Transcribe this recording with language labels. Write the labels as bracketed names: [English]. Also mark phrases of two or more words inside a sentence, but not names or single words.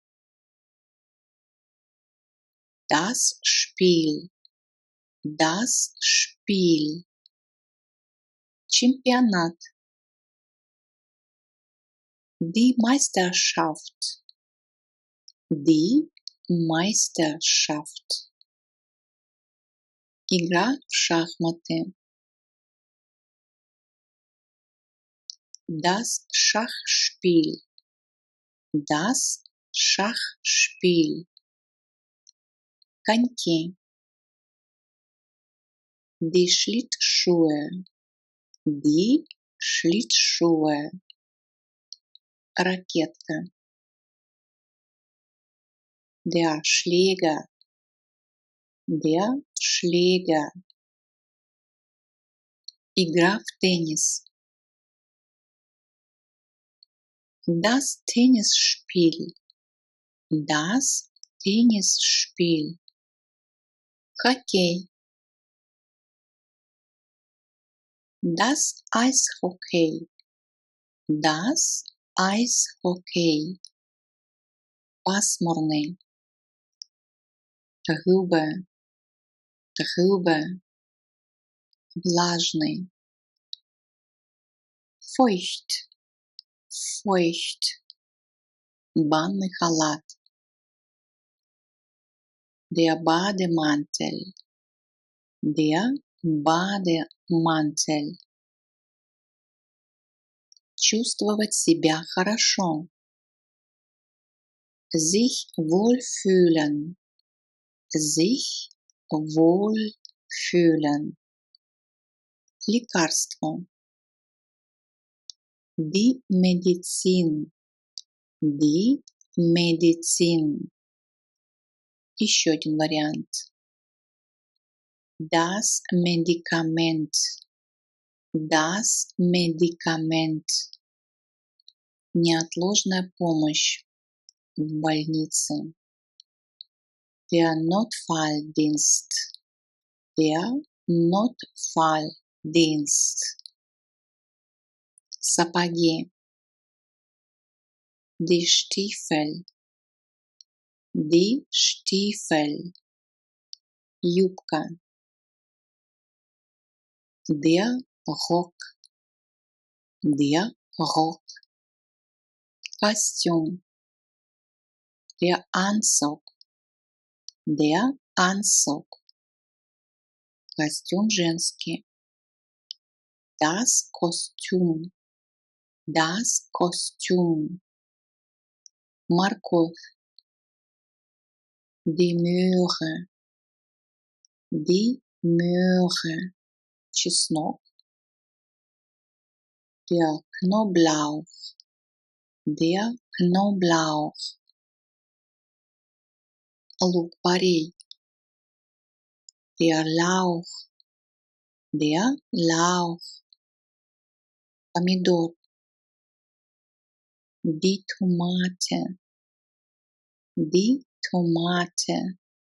[German] Das Spiel. Das Spiel. Чемпионат. Die Meisterschaft. Die Meisterschaft. [Russian] Игра в шахматы. [German] Das Schachspiel. Das Schachspiel. Коньки. Die Schlittschuhe. Die Schlittschuhe. Ракетка. Der Schläger. Der Schläger. [Russian] Игра в теннис. [German] Das Tennisspiel. Das Tennisspiel. Хоккей. Das Eishockey. Das Eishockey, [Russian] пасмурный, трубы, трубы, влажный, [German] feucht, feucht, [Russian] банный халат, [German] der Bademantel, der Bademantel, [Russian] чувствовать себя хорошо, [German] sich wohlfühlen, sich wohlfühlen, лекарство, die Medizin, die Medizin, [Russian] еще один вариант, [German] das Medikament, das Medikament, [Russian] неотложная помощь в больнице, [German] der Notfalldienst, der Notfalldienst, сапоги, die Stiefel, die Stiefel, юбка, der Rock, der Rock, костюм, der Anzug, der Anzug, [Russian] костюм женский, [German] das Kostüm, das Kostüm, морковь, die Möhre, die Möhre, чеснок, der Knoblauch, der Knoblauch, [Russian] лук-порей, [German] der Lauch, der Lauch, помидор, die Tomate, die Tomate,